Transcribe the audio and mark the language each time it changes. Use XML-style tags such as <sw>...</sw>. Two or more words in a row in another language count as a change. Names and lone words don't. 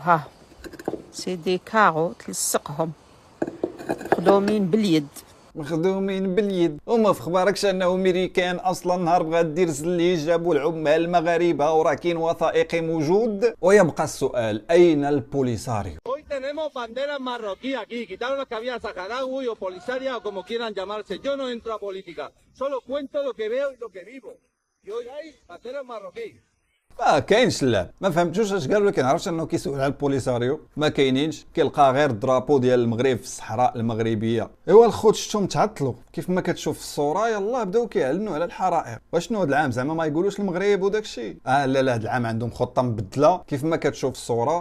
<ar>سيدي كاغو تلصقهم مخدومين باليد. وما في خباركش انه ميريكان اصلا نهار بغات دير زليج جابوا العمال المغاربه وراه كاين وثائقي موجود. ويبقى السؤال اين البوليساريو؟</ar> <es>Hoy tenemos bandera marroquí aquí, quitaron las que había saharaui o polisaria o como quieran llamarse. Yo no entro a política, solo cuento lo que veo y lo que vivo. Y hoy hay bandera marroquí.</es> <ar>ما كاينش اللعب. ما فهمتوش اش قالوا. لكن عرفتش انه كيسول على البوليساريو ما كاينينش. كيلقى غير الدرابو ديال المغرب في الصحراء المغربيه. ايوا الخوت شفتهم تعطلوا كيف ما كتشوف في الصوره. يلاه بداو كيعلنوا على الحرائق. واشنو هذا العام زعما ما يقولوش المغرب وداك الشيء؟ لا هذا العام عندهم خطه مبدله كيف ما كتشوف الصوره.</ar>